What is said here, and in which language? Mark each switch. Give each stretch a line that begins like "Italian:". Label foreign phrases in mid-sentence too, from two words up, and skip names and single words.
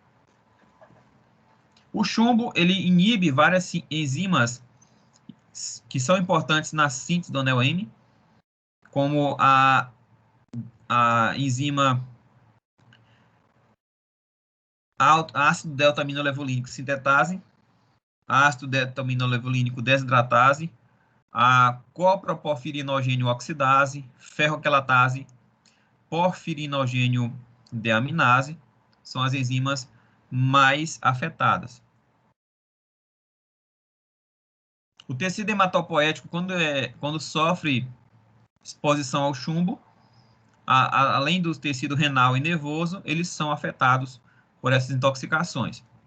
Portuguese: O chumbo ele inibe várias enzimas que são importantes na síntese do NEO-M, como a enzima ácido delta-aminolevolínico sintetase, ácido delta-aminolevolínico desidratase, a coproporfirinogênio oxidase, ferroquelatase, porfirinogênio deaminase, são as enzimas mais afetadas. O tecido hematopoético, quando sofre exposição ao chumbo, além do tecido renal e nervoso, eles são afetados por essas intoxicações.